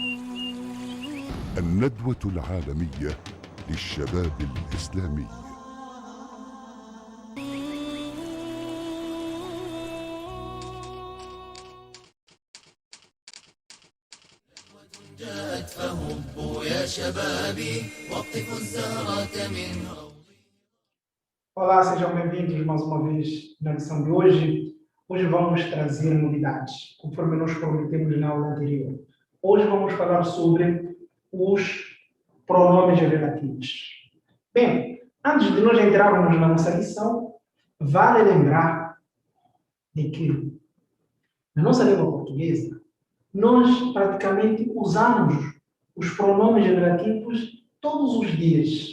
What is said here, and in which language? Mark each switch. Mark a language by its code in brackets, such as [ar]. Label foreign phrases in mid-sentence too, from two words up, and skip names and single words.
[ar] الندوة العالمية للشباب الإسلامي. جاءت فهبوا يا شبابي واقطفوا الزهرة من روضي. [pt] Olá, sejam bem-vindos mais uma vez na lição de hoje. Hoje vamos trazer novidades, conforme nós prometemos na aula anterior. Hoje vamos falar sobre os pronomes relativos. Bem, antes de nós entrarmos na nossa lição, vale lembrar de que na nossa língua portuguesa, nós praticamente usamos os pronomes relativos todos os dias.